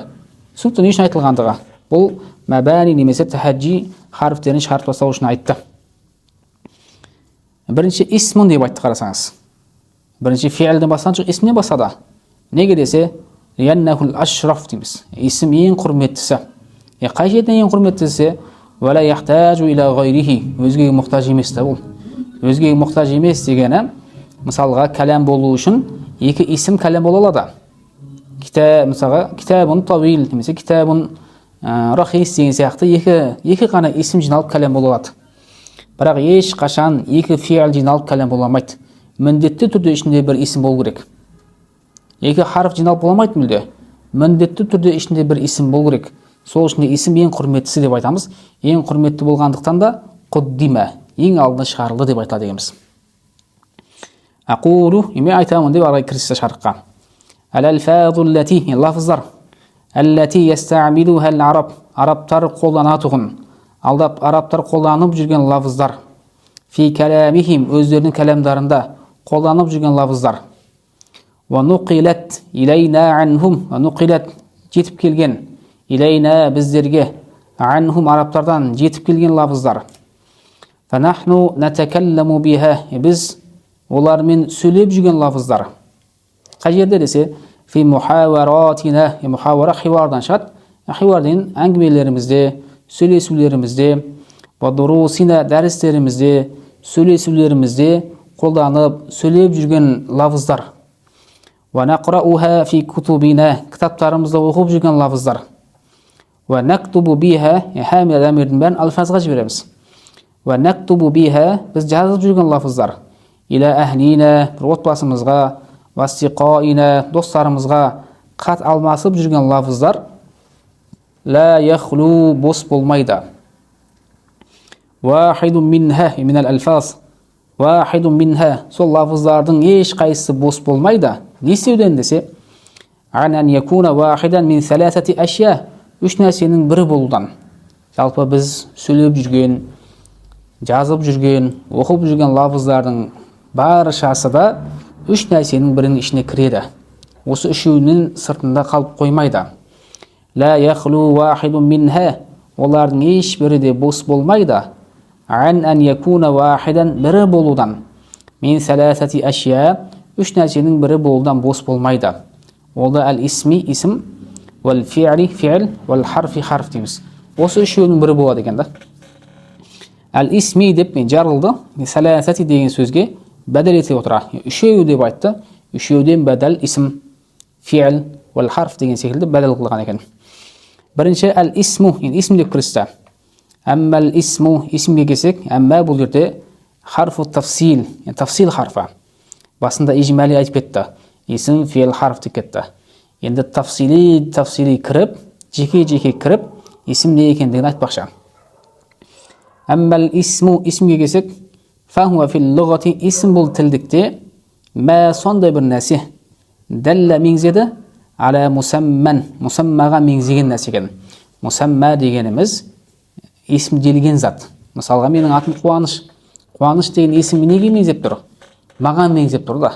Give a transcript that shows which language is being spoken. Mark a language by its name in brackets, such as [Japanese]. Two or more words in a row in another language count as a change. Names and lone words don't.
[Kazakh] Түсінікті не үшін айтылғандығы? Бұл мабани немесе тахаджи харфтерін шығарып тастау үшін айтты. Бірінші исмун деп айтты қарасаңыз. Бірінші фи'лден бастаған жоқ, исмнен бастады. Неге десе, [Arabic] لأنه الأشرف [Kazakh] дейміз. Исм ең құрметтісі. Қай шетінен ең құрметтісі? [Arabic] ولا يحتاج إلى غيره. [Kazakh] Өзгеге мұқтаж емес та бұл. Өзгеге мұқтаж емес дегені, мысалға кәлам болу үшін екі исм кәлам бола алады. Мысалға [Arabic] كتاب طويل [Kazakh] немесе [Arabic] كتاب رخيص [Kazakh] деген сияқты екі ғана исм жиналып кәлам бола алады. Бірақ еш қашан екі фи'л жиналып кәлам бола алмайды. Міндетті түрде ішінде бір исм болу керек. Екі харф жиналып бола алмайды мүлде. Міндетті түрде ішінде бір исм болу керек. Сол үшін исм ең құрметтісі деп айтамыз. Ең құрметті болғандықтан да құддима, ең алдына шығарылды деп айтылады екенбіз. Aqulu, мен айтамын деп арай кірісті шарыққа. [Arabic] الألفاظ التي, лафыздар. التي يستعملها العرب, [Kazakh] арабтар қолданатұғын. Алдап арабтар қолданып жүрген лафыздар. [Arabic] في كلامهم, [Kazakh] өздерінің кәлемдарында қолданып жүрген лафыздар. [Arabic] ونقلت إلينا عنهم, ونقلت [Kazakh] жетіп келген илайна біздерге, анхум арабтардан жетіп келген лафыздар. [Arabic] فنحن نتكلم بها, [Kazakh] біз олармен сөйлеп жүрген лафыздар. Қай жерде десе, [Arabic] في محاوراتنا, [Kazakh] мухавара хивардан шығады. Хивар деген әңгімелерімізде, сөйлесулерімізде, [Arabic] ودروسنا [Kazakh] дәрістерімізде, сөйлесулерімізде қолданып сөйлеп жүрген лафыздар. [Arabic] ونقرؤها في كتبنا, [Kazakh] кітаптарымызда оқып жүрген лафыздар. [Arabic] ونكتب بها, [Kazakh] хами адамердің бәрін алфазға жібереміз. [Arabic] ونكتب بها, [Kazakh] біз жазып жүрген лафыздар. [Arabic] إلى أهلنا, [Kazakh] бір отбасымызға, вастиқаина, достарымызға қат алмасып жүрген лафыздар. [Arabic] لا يخلو, [Kazakh] бос болмайды. [Arabic] واحد منها من الألفاظ. واحد منها, [Kazakh] сол лафыздардың еш қайсысы бос болмайды. Не істеуден десе, [Arabic] عن أن يكون واحدا من ثلاثة أشياء, [Kazakh] үш нәрсенің бірі болудан. Жалпы біз сөйлеп жүрген, жазып жүрген, оқып жүрген лафыздардың баршасы да үш нәрсенің бірінің ішіне кіреді. Осы үшеуінің сыртында қалып қоймайды. [Arabic] لا يخلو واحد منها, [Kazakh] олардың ешбірі де бос болмайды. [Arabic] أن يكون واحدا, [Kazakh] бірі болудан. [Arabic] من ثلاثة أشياء, [Kazakh] үш нәрсенің бірі болудан бос болмайды. Ол да әл-исми, исм, вәл-фи'ли, фи'л, вәл-харфи, харф дейміз. Осы үшеуінің бірі болады екен да. Әл-исми деп мен жарылды, саласати деген сөзге бәдел ете отыра. Үшеу деп айтты, үшеуден бәдел исм, фи'л, вәл-харф деген секілді бәдел қылған екен. Бірінші әл-исму, исм деп кірісті. [Arabic] أما الاسم, [Kazakh] исмге келсек, әммә бұл жерде [Arabic] حرف تفصيل, [Kazakh] тафсил харфа. Басында ижмәли айтып кетті. Исм, фи'л, харф деп кетті. Енді тафсили кіріп, жеке кіріп, исм не екендігін айтпақшы. [Arabic] أما الاسم, [Kazakh] исмге келсек, [Arabic] فهو في اللغة, [Kazakh] исм бұл тілдікте, мә сондай бір нәрсе, дәллә меңзеді, [Arabic] على مسمى, [Kazakh] мусаммаға меңзеген нәрсеген. Мусамма дегеніміз исм делген зат. Мысалға менің атым Қуаныш. Қуаныш деген исм неге меңзеп тұр? Маған меңзеп тұр да.